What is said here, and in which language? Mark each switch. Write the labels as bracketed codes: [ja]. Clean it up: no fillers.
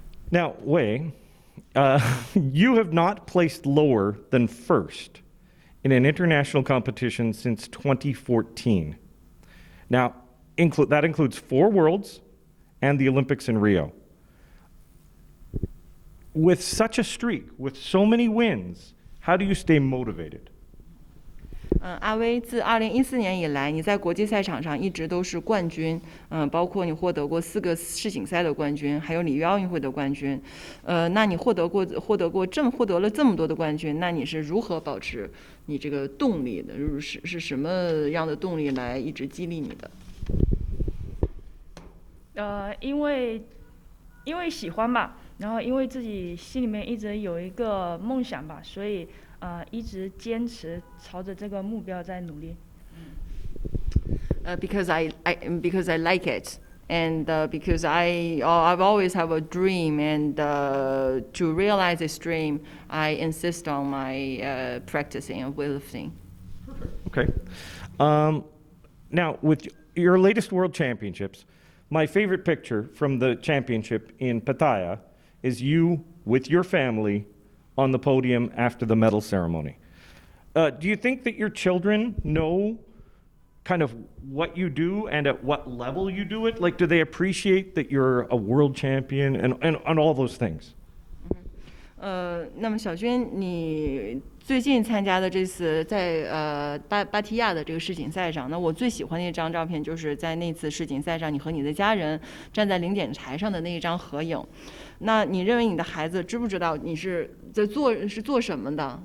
[en] Now, Wei, you have not placed lower than first in an international competition since 2014. Now, that includes 4 Worlds and the Olympics in Rio. With such a streak, with so many wins, how do you stay motivated? [zh] 阿威自2014年以来，你在国际赛场上一直都是冠军，包括你获得过4个世锦赛的冠军，还有里约奥运会的冠军，那你获得了这么多的冠军，那你是如何保持你这个动力的？是什么样的动力来一直激励你的？因为喜欢吧，然后因为自己心里面一直有一个梦想吧，所以一直坚持朝着这个目标在努力。 [en] Because I like it, and because I've always have a dream, and to realize this dream, I insist on my practicing of weightlifting. Okay. Now, with your latest World Championships, my favorite picture from the championship in Pattaya is you with your family on the podium after the medal ceremony. Do you think that your children know kind of what you do and at what level you do it? Like, do they appreciate that you're a world champion and all those things? [zh] 那么小军，你最近参加的这次在芭提雅的这个世锦赛上，那我最喜欢的一张照片就是在那次世锦赛上，你和你的家人站在领奖台上的那一张合影。那你认为你的孩子知不知道你是做什么的？